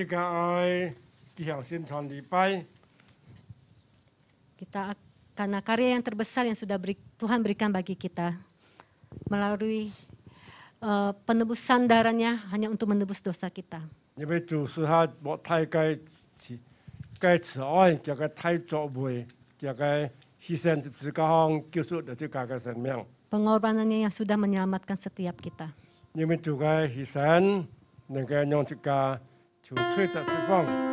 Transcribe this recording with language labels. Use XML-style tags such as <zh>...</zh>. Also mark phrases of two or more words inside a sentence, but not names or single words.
<id>Karena karya yang terbesar yang sudah Tuhan berikan bagi kita melalui penebusan darahnya hanya untuk menebus dosa kita. Pengorbanannya yang sudah menyelamatkan setiap kita.</id> <yue>因为主嘅犧牲能夠讓自家從罪得釋放。</yue>